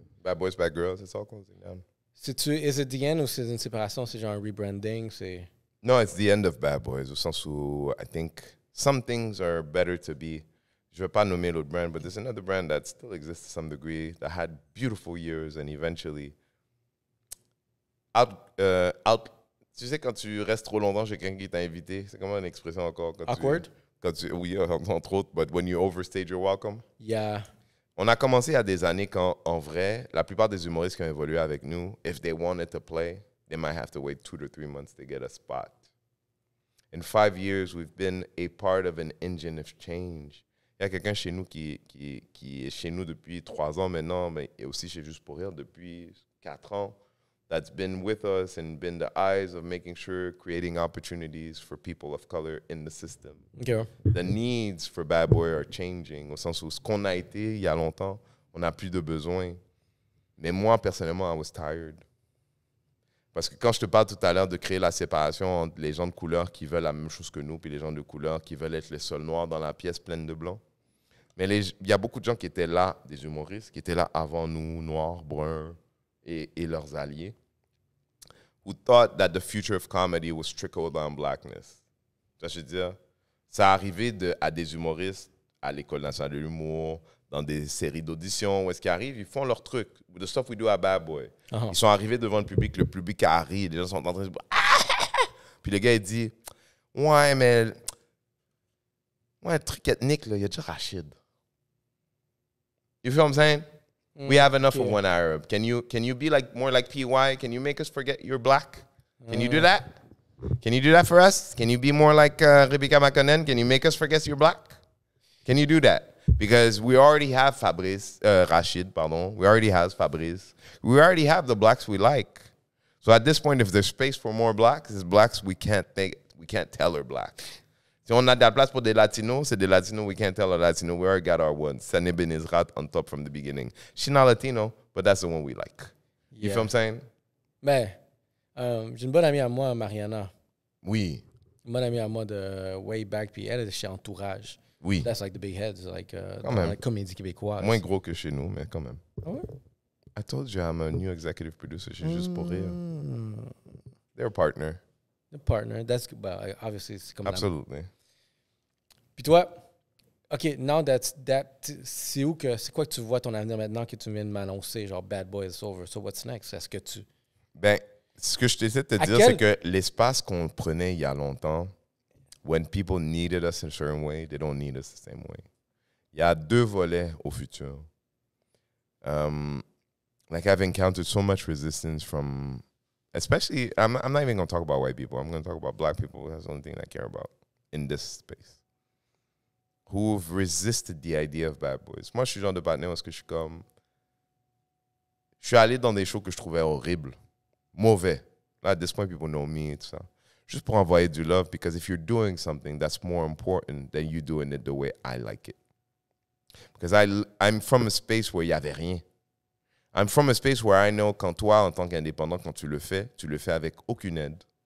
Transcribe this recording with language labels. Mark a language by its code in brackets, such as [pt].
[en] Bad Boys, Bad Girls, it's all closing down. Is it the end [fr] ou c'est une séparation? C'est genre un rebranding? [en] No, it's the end of Bad Boys, [fr] au sens où [en] I think some things are better to be. [fr] Je ne vais pas nommer l'autre brand, [en] but there's another brand that still exists to some degree that had beautiful years and eventually out. [fr] Tu sais, quand tu restes trop longtemps chez quelqu'un qui t'a invité, c'est comment une expression encore? [en] Awkward? [fr] Oui, entre autres, [en] but when you overstayed your welcome. Yeah. [fr] On a commencé il y a des années quand, en vrai, la plupart des humoristes qui ont évolué avec nous, [en] if they wanted to play, they might have to wait 2 to 3 months to get a spot. In 5 years, we've been a part of an engine of change. [fr] Il y a quelqu'un chez nous qui est chez nous depuis 3 ans maintenant, mais il est aussi chez Juste pour rire depuis 4 ans. [en] That's been with us and been the eyes of making sure creating opportunities for people of color in the system. Okay. The needs for Bad Boy are changing, [fr] au sens où ce qu'on a été il y a longtemps, on n'a plus de besoin. Mais moi, personnellement, [en] I was tired. [fr] Parce que quand je te parle tout à l'heure de créer la séparation entre les gens de couleur qui veulent la même chose que nous puis les gens de couleur qui veulent être les seuls noirs dans la pièce pleine de blancs, mais il y a beaucoup de gens qui étaient là, des humoristes, qui étaient là avant nous, noirs, bruns et leurs alliés, [en] who thought that the future of comedy was trickled on blackness. [fr] Ça, je veux dire, ça arrivait à des humoristes à l'École nationale de l'humour, dans des séries d'auditions, où est-ce qu'ils arrivent, ils font leur truc. [en] The stuff we do [fr] à Bad Boy. Ils sont arrivés devant le public a ri, les gens sont en train de se dire Puis le gars, il dit, ouais, mais un truc ethnique, là, il y a déjà Rachid. [en] You feel what I'm saying? We have enough of one Arab. Can you be more like PY? Can you make us forget you're black? Can you do that? Can you do that for us? Can you be more like Rebecca McConnell? Can you make us forget you're black? Can you do that? Because we already have Rachid, pardon. We already have Fabrice. We already have the blacks we like. So at this point, if there's space for more blacks, it's blacks we can't tell are black. [fr] Si on a de la place pour des Latinos, c'est des Latinos [en] we can't tell are Latino. We already got our one. Sani Ben Israt on top from the beginning. She's not Latino, but that's the one we like. You feel what I'm saying? [fr] Mais j'ai une bonne amie à moi, Mariana. Oui. Une bonne amie à moi de [en] way back, [fr] puis elle est chez Entourage. Oui. [en] That's like the big heads, like [fr] dans la comédie québécoise. Moins gros que chez nous, mais quand même. Ah ouais? [en] I told you I'm a new executive producer chez Juste pour rire. They're a partner. The partner. That's obviously [fr] c'est comme [en] Absolutely. [fr] Puis toi, OK, [en] now that's [fr] c'est quoi que tu vois ton avenir maintenant que tu viens de m'annoncer, genre [en] Bad Boy is over. So what's next? Est-ce que tu... [fr] Ben, ce que je t'essaie de te dire, c'est que l'espace qu'on prenait il y a longtemps, [en] when people needed us in a certain way, they don't need us the same way. [fr] Il y a 2 volets au futur. [en] Like I've encountered so much resistance from, especially, I'm not even going to talk about white people. I'm going to talk about black people. That's the only thing I care about in this space. Who've resisted the idea of Bad Boys. [fr] Moi, je suis le genre de partenaire parce que je suis allé dans des shows que je trouvais horribles, mauvais. Là, [en] at this point, people know me, [fr] tout ça. Juste pour envoyer du love, [en] because if you're doing something, that's more important than you doing it the way I like it. Because I'm from a space where [fr] il n'y avait rien. [en] I'm from a space where I know [fr] quand toi, en tant qu'indépendant, quand tu le fais avec aucune aide.